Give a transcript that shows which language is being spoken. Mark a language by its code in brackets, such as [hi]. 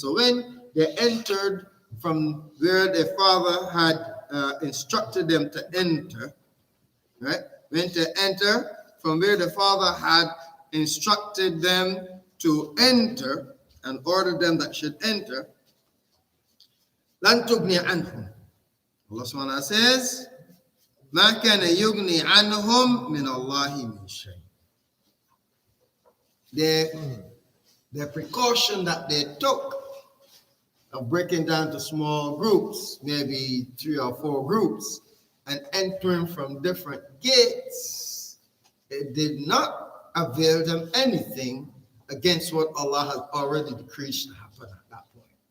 [en] So when they entered from where their father had instructed them to enter, right? When to enter from where the father had instructed them to enter and ordered them that should enter, [ar] لَن تُغْنِيَ عَنْهُمْ. [en] Allah subhanahu wa ta'ala says, [ar] مَا كَانَ يُغْنِي عَنْهُمْ مِنَ اللَّهِ مِنْ شَيْءٍ. [en] The precaution that they took of breaking down to small groups, maybe 3 or 4 groups, and entering from different gates, it did not avail them anything against what Allah has already decreed to happen at that point.